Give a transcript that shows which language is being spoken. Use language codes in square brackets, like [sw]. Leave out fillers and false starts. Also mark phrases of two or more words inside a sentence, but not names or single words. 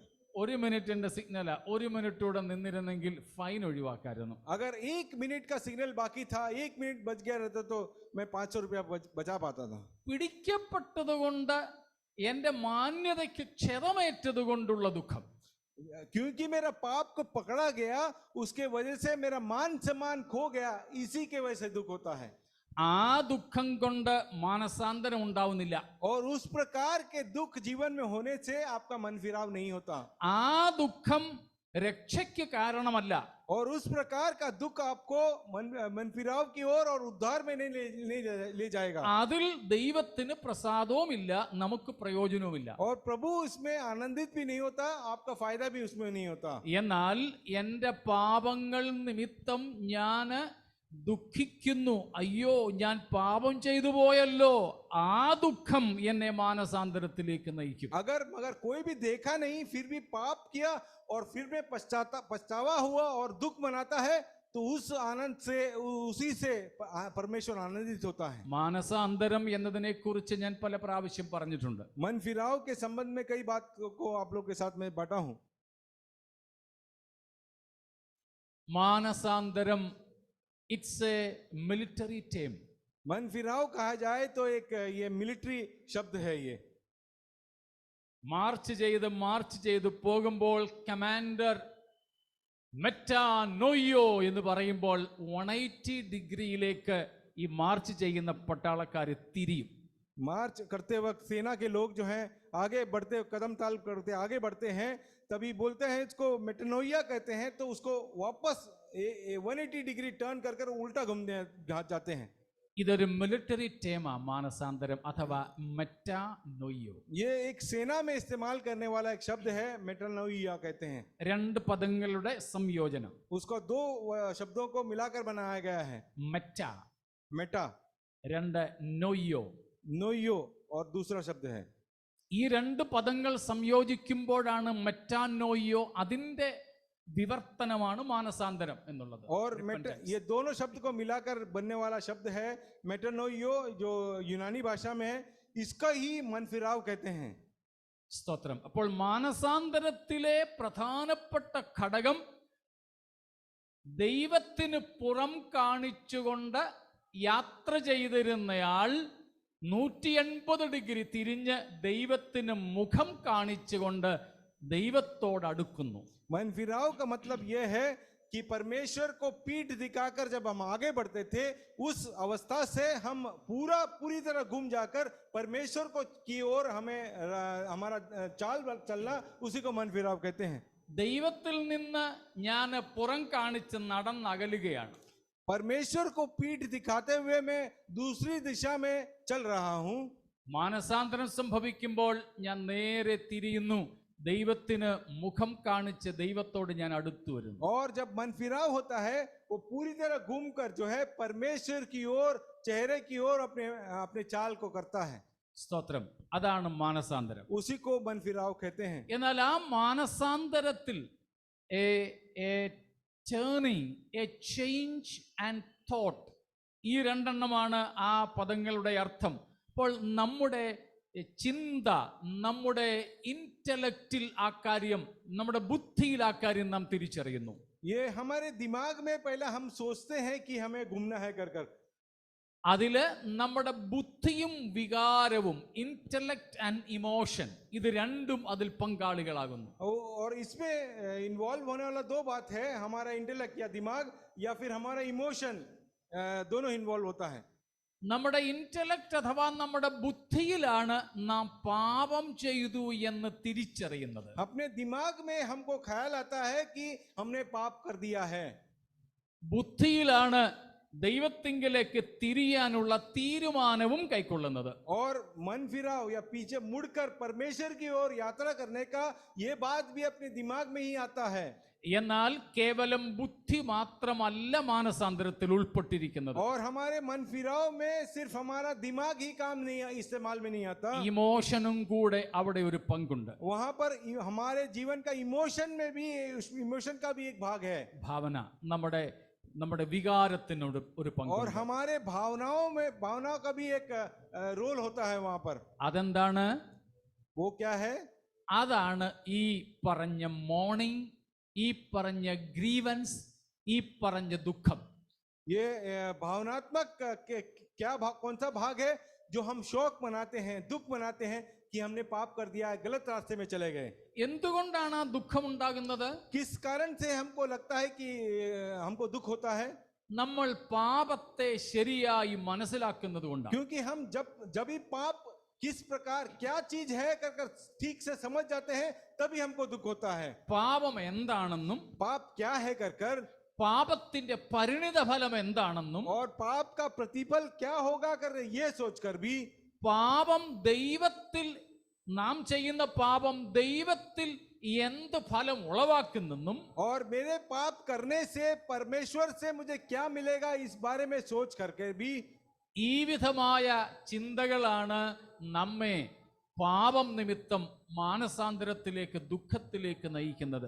[ml] 1 മിനിറ്റിന്റെ സിഗ്നലാ, 1 മിനിറ്റ് കൂടെ നിന്നിരുന്നെങ്കിൽ ഫൈൻ ഒഴിവാക്കായിരുന്നു. [hi] अगर 1 मिनट का सिग्नल बाकी था, 1 मिनट बच गया रहता तो मैं 500 रुपया बचा पाता था. [ml] പിടിക്കപ്പെട്ടതുകൊണ്ട് എന്റെ മാന്യതയ്ക്ക് ക്ഷതമേറ്റതുകൊണ്ടുള്ള ദുഃഖം. [hi] क्योंकि मेरा पाप को पकड़ा गया उसके वजह से मेरा मान सम्मान खो गया, इसी के वजह से दुख होता है. [ml] ആ ദുഃഖം കൊണ്ട് മാനസാന്തരം ഉണ്ടാവുന്നില്ല. [hi] और उस प्रकार के दुख जीवन में होने से आपका मन फिराव नहीं होता. [ml] ആ ദുഃഖം രക്ഷയ്ക്ക് കാരണമല്ല. [hi] और उस प्रकार का दुख आपको मन फिराव की ओर और उद्धार में नहीं ले जाएगा। [ml] അതിൽ ദൈവത്തിന് പ്രസാദവുമില്ല, നമുക്ക് പ്രയോജനവുമില്ല. [hi] और प्रभु इसमें आनंदित भी नहीं होता, आपका फायदा भी उसमें नहीं होता। [ml] എന്നാൽ എൻ്റെ പാപങ്ങൾ നിമിത്തം ഞാൻ ദുഃഖിക്കുന്നു. അയ്യോ, ഞാൻ പാപം ചെയ്തു പോയല്ലോ. ആ ദുഃഖം എന്നെ മാനസാന്തരത്തിലേക്ക് നയിക്കും. [hi] मगर कोई भी देखा नहीं, फिर भी पाप किया और फिर में पछतावा हुआ और दुख मनाता है, तो उस आनंद से, उसी से परमेश्वर आनंदित होता है। [ml] മാനസാന്തരം എന്നതിനെ കുറിച്ച് ഞാൻ പല പ്രാവശ്യം പറഞ്ഞിട്ടുണ്ട്. [hi] मन फिराव के संबंध में कई बात को आप लोग के साथ में बांटा हूं। [ml] മാനസാന്തരം [en] it's a military term. [hi] मन फिराव कहा जाए तो एक ये मिलिट्री शब्द है। ये [ml] മാർച്ച് ചെയ്ത് പോകുമ്പോൾ കമാൻഡർ മെറ്റാനോയോ എന്ന് പറയുമ്പോൾ 180 ഡിഗ്രിയിലേക്ക് ഈ മാർച്ച് ചെയ്യുന്ന പട്ടാളക്കാർ തിരിയും. [hi] मार्च करते वक्त सेना के लोग जो हैं आगे बढ़ते, कदम ताल करते आगे बढ़ते हैं, तभी बोलते हैं, इसको मेटानोइया कहते हैं, तो उसको वापस 180 डिग्री टर्न कर उल्टा घूमने जाते हैं। [ml] ഇതൊരു [en] military term [ml] മാനസാന്തരം അഥവാ മെറ്റാനോയോ. [hi] ये एक सेना में इस्तेमाल करने वाला एक शब्द है, मेटानोइया कहते हैं। [ml] രണ്ട് പദങ്ങളുടെ സംയോജനം. [hi] उसको दो शब्दों को मिलाकर बनाया गया है, [ml] മെറ്റ, [hi] मेटा, [ml] രണ്ട് നോയോ. [hi] नोइयो और दूसरा शब्द है। [ml] ഈ രണ്ട് പദങ്ങൾ സംയോജിക്കുമ്പോഴാണ് മെറ്റാനോയോ, അതിന്റെ വിവർത്തനമാണ് മാനസാന്തരം എന്നുള്ളത്. [hi] और ये दोनों शब्द को मिलाकर बनने वाला शब्द है मेटानोइयो, जो यूनानी भाषा में है, इसका ही मन फिराव कहते हैं। [ml] സ്തോത്രം. അപ്പോൾ മാനസാന്തരത്തിലെ പ്രധാനപ്പെട്ട ഘടകം ദൈവത്തിന് പുറം കാണിച്ചുകൊണ്ട് യാത്ര ചെയ്തിരുന്നയാൾ 180 ഡിഗ്രി തിരിഞ്ഞ് ദൈവത്തിന് മുഖം കാണിച്ചുകൊണ്ട് ദൈവത്തോട് അടുക്കുന്നു. [hi] मन फिराव का मतलब यह है कि परमेश्वर को पीठ दिखाकर जब हम आगे बढ़ते थे, उस अवस्था से हम पूरी तरह घूम जाकर परमेश्वर को की ओर हमें हमारा चाल चलना, उसी को मन फिराव कहते हैं। [ml] ദൈവത്തിൽ നിന്ന് ഞാൻ പുറം കാണിച്ച് നടന്നകലുകയാണ്. [hi] परमेश्वर को पीठ दिखाते हुए मैं दूसरी दिशा में चल रहा हूं। [ml] മാനസാന്തരം സംഭവിക്കുമ്പോൾ ഞാൻ നേരെ തിരിയുന്നു, ദൈവത്തിന് മുഖം കാണിച്ച് ദൈവത്തോട് ഞാൻ അടുത്തു വരുന്നു. [hi] और जब मन फिराव होता है, वो पूरी तरह घूमकर जो है परमेश्वर की ओर, चेहरे की ओर अपने चाल को करता है। [ml] സ്തോത്രം. അതാണ് മാനസാന്തരം. [hi] उसी को मन फिराव कहते हैं। [ml] എന്നാൽ ആ മാനസാന്തരത്തിൽ [en] turning, a change and thought, [ml] ഈ രണ്ടെണ്ണമാണ് ആ പദങ്ങളുടെ അർത്ഥം. അപ്പോൾ നമ്മുടെ ചിന്ത, നമ്മുടെ ഇന്റലക്റ്റിൽ ആ കാര്യം, നമ്മുടെ ബുദ്ധിയിൽ ആ കാര്യം നാം തിരിച്ചറിയുന്നു. [hi] ये हमारे दिमाग में पहले हम सोचते हैं कि हमें घूमना है कर [ml] അതില് നമ്മുടെ ബുദ്ധിയും വികാരവും, [en] intellect and emotion, [ml] ഇത് രണ്ടും അതിൽ പങ്കാളികളാകുന്നു. [hi] और इसमें इन्वॉल्व होने वाला दो बात है, हमारा इंटेलेक्ट या दिमाग या फिर हमारा इमोशन, दोनों इन्वॉल्व होता है। [ml] നമ്മുടെ ഇന്റലക്ട് അഥവാ നമ്മുടെ ബുദ്ധിയിലാണ് നാം പാപം ചെയ്തു എന്ന് തിരിച്ചറിയുന്നത്. [hi] अपने दिमाग में हमको ख्याल आता है कि हमने पाप कर दिया है। [ml] ബുദ്ധിയിലാണ് ദൈവത്തിങ്കിലേക്ക് തിരിയാനുള്ള തീരുമാനവും കൈക്കൊള്ളുന്നത്. [hi] और मन फिराव या पीछे मुड़कर परमेश्वर की ओर यात्रा करने का ये बात भी अपने दिमाग में ही आता है। [ml] എന്നാൽ കേവലം ബുദ്ധി മാത്രമല്ല മാനസാന്തരത്തിൽ ഉൾപ്പെട്ടിരിക്കുന്നത്. [hi] और हमारे मन फिराव में सिर्फ हमारा दिमाग ही काम नहीं, इस्तेमाल में नहीं आता, [ml] ഇമോഷനും കൂടെ അവിടെ ഒരു പങ്കുണ്ട്. [hi] वहां पर हमारे जीवन का इमोशन में भी, इमोशन का भी एक भाग है। [ml] ഭാവന, നമ്മുടെ വികാരത്തിനോട് ഒരു പങ്ക്. [hi] और हमारे भावनाओं का भी एक रोल होता है वहां पर। [ml] അതെന്താണ്? [hi] वो क्या है? [ml] അതാണ് ഈ പറഞ്ഞ മോർണിംഗ്, ഈ പറഞ്ഞ ഗ്രീവൻസ്, ഈ പറഞ്ഞ ദുഃഖം. [hi] ये भावनात्मक क्या भाग, कौन सा भाग है जो हम शोक मनाते हैं, दुख मनाते हैं कि हमने पाप कर दिया है, गलत रास्ते में चले गए। [ml] എന്തുകൊണ്ടാണ് ആ ദുഃഖം ഉണ്ടാകുന്നത്? [hi] किस कारण से हमको लगता है कि हमको दुख होता है? [ml] നമ്മൾ പാപത്തെ ശരിയായി മനസ്സിലാക്കുന്നത് കൊണ്ടാണ്. [hi] क्योंकि हम जब भी पाप किस प्रकार क्या चीज है कर कर ठीक से समझ जाते हैं, तभी हमको दुख होता है। [ml] പാപം എന്താണെന്നും [hi] पाप क्या है कर कर, [ml] പാപത്തിന്റെ പരിണിത ഫലം എന്താണെന്നും [hi] और पाप का प्रतिफल क्या होगा कर ये सोचकर भी, [ml] പാപം ദൈവത്തിൽ നാം ചെയ്യുന്ന പാപം ദൈവത്തിൽ എന്ത് ഫലം ഉളവാക്കുന്നെന്നും [hi] और मेरे पाप करने से परमेश्वर से मुझे क्या मिलेगा इस बारे में सोच करके भी, [ml] ഈ വിധമായ ചിന്തകളാണ് നമ്മെ പാപം നിമിത്തം മാനസാന്തരത്തിലേക്ക് ദുഃഖത്തിലേക്ക് നയിക്കുന്നത്.